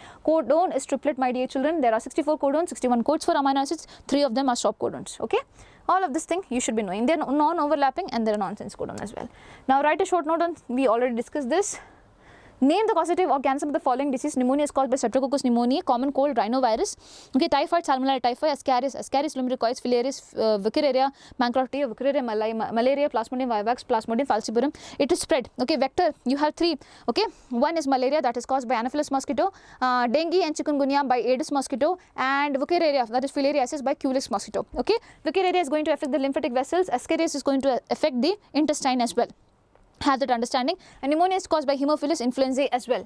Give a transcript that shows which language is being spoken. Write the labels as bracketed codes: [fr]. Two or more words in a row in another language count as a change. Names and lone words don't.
[en] Codon is triplet, my dear children. There are 64 codons, 61 codes for amino acids. 3 of them are stop codons. Okay, all of this thing you should be knowing. They are non-overlapping and they are nonsense codon as well. Now, write a short note on. We already discussed this. Name the causative organism of the following disease. Pneumonia is caused by Streptococcus pneumoniae, common cold, rhinovirus. Okay, typhoid, salmonella typhi, ascaris lumbricoides, filarius, Wuchereria, Mancrotia, Wuchereria, malaria, Plasmodium vivax, Plasmodium falciparum. It is spread. Okay, vector, you have 3. Okay, one is malaria, that is caused by Anopheles mosquito, dengue and chikungunya by Aedes mosquito, and Wuchereria, that is filariasis, by Culex mosquito. Okay, Wuchereria is going to affect the lymphatic vessels, ascaris is going to affect the intestine as well. Have that understanding. And pneumonia is caused by Haemophilus influenzae as well.